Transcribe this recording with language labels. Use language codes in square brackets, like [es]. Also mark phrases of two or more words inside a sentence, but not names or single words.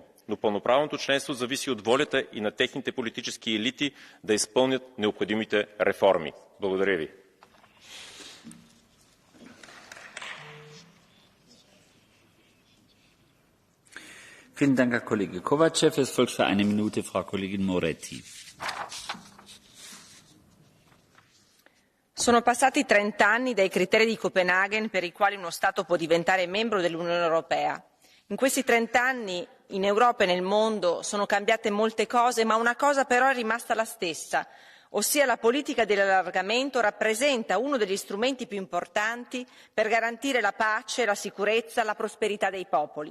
[bg] Но пълноправното членство зависи от волята и на техните политически елити да изпълнят необходимите реформи. Благодаря ви. [de] Vielen Dank, Herr Kollege Kovacev. Es folgt für eine Minute Frau Kollegin Moretti. [it] Sono passati 30 anni dai criteri di Copenaghen per i quali uno Stato può diventare membro dell'Unione Europea. In questi 30 anni in Europa e nel mondo sono cambiate molte cose, ma una cosa però è rimasta la stessa, ossia la politica dell'allargamento rappresenta uno degli strumenti più importanti per garantire la pace, la sicurezza, la prosperità dei popoli.